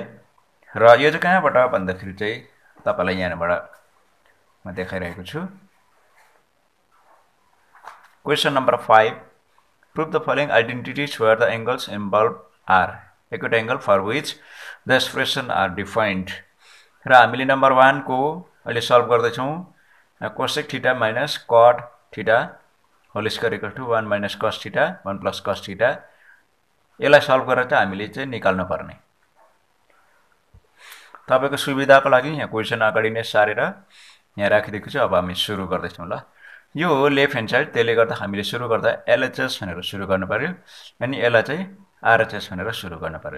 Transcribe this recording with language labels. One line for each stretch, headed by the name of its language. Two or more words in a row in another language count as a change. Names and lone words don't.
Nepali: र यो चाहिँ कहाँबाट भन्दाखेरि चाहिँ तपाईलाई यहाँबाट म देखाइरहेको छु।
English: question number 5 prove the following identities where the angles involve are acute angle for which the expression are defined.
Nepali: र हामीले नम्बर 1 को अहिले सल्भ गर्दै छौं।
English: cosec theta minus cot theta whole square equal to 1 minus cos theta 1 plus cos theta.
Nepali: यसलाई सल्भ गरेर चाहिँ हामीले चाहिँ निकाल्नु पर्ने। तपाईको सुविधाको लागि यहाँ क्वेशन अगाडि नै सारेर यहाँ राखिदिएको छु। अब हामी सुरु गर्दै छौं। ल, यो हो
English: left hand side,
Nepali: त्यसले गर्दा हामीले सुरु गर्दा LHS भनेर सुरु गर्नु पर्यो, अनि यसलाई चाहिँ RHS भनेर सुरु गर्नु पर्यो।